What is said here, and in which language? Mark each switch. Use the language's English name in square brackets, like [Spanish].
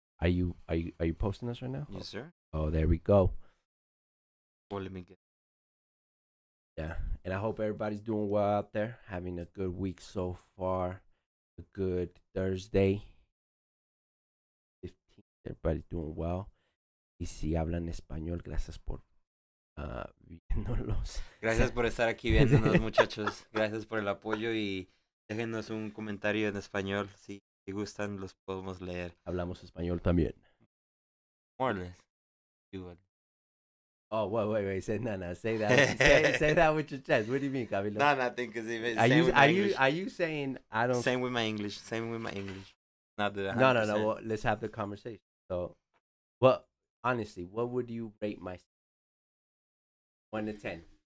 [English] Are you posting this right now? Yes, sir. Oh, there we go. Well, let me get. Yeah, and I hope everybody's doing well out there, having a good week so far, a good Thursday. 15th, everybody's doing well. [Spanish] Y si hablan español, gracias por viéndolos. Gracias por estar aquí viéndonos, muchachos. Gracias por el apoyo y déjenos un comentario en español. Si gustan, los podemos leer. Hablamos español también. [English] More or less. [Spanish] Igual. [English] Oh, wait. Say that. say that with your chest. What do you mean, Camilo? No, nothing. Cause even are you saying I don't? Same with my English. Not that. No. Well, let's have the conversation. So, well, honestly, what would you rate my 1 to 10?